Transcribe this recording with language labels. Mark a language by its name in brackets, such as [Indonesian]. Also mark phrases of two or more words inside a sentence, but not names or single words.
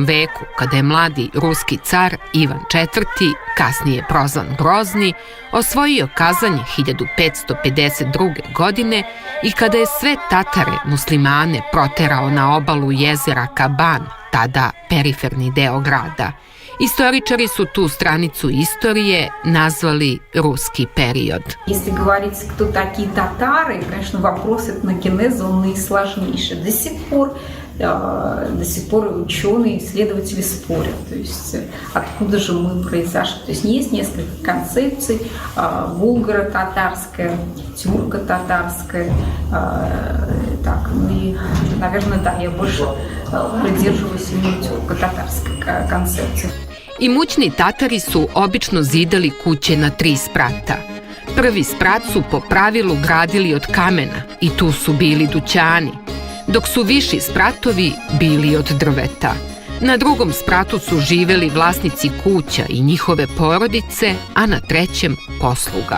[Serbian] veku, kada je mladi ruski car Ivan IV, kasnije prozvan Grozni, osvojio Kazanj 1552. godine i kada je sve Tatare muslimane proterao na obalu jezera Kaban, tada periferni deo grada. Istoričari su tu stranicu istorije nazvali ruski period. [Russian] Если говорить, кто такие татары, конечно, вопрос этногенеза, он наисложнейший. До сих пор ученые, исследователи спорят, то есть откуда же мы произошли. То есть есть несколько концепций: булгаро-татарская, тюрко-татарская. Так, ну и, наверное, да, я больше придерживаюсь именно тюрко-татарской концепции. [Serbian] Imućni Tatari su obično zidali kuće na 3 sprata. Prvi sprat su po pravilu gradili od kamena i tu su bili dućani, dok su viši spratovi bili od drveta. Na drugom spratu su živeli vlasnici kuća i njihove porodice, a na trećem posluga.